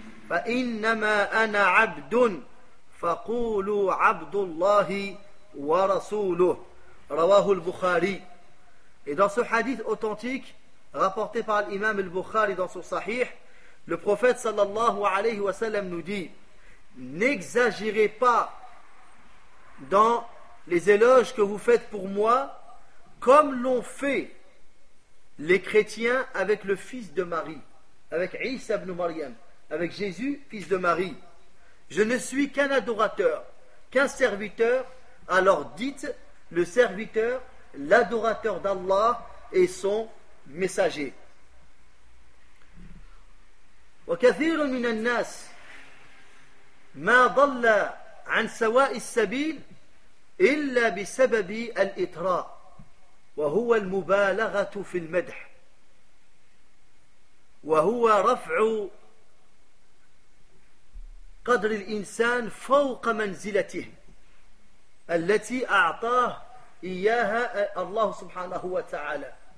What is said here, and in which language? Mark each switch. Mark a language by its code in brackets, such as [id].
[ar] فإنما أنا عبد فقولوا عبد الله ورسوله رواه البخاري. [fr] Et dans ce hadith authentique rapporté par l'imam al-Bukhari dans son sahih, le prophète sallallahu alayhi wa sallam nous dit, n'exagérez pas dans les éloges que vous faites pour moi comme l'ont fait les chrétiens avec le fils de Marie, avec Isa ibn Maryam, avec Jésus, fils de Marie. Je ne suis qu'un adorateur, qu'un serviteur. Alors dites, le serviteur, l'adorateur d'Allah et son messager. [ar] وكثير من الناس ما ضل عن سواء السبيل إلا بسبب الإطراء وهو المبالغة في المدح وهو رفع قدر الإنسان فوق منزلته التي أعطاه إياها الله سبحانه وتعالى.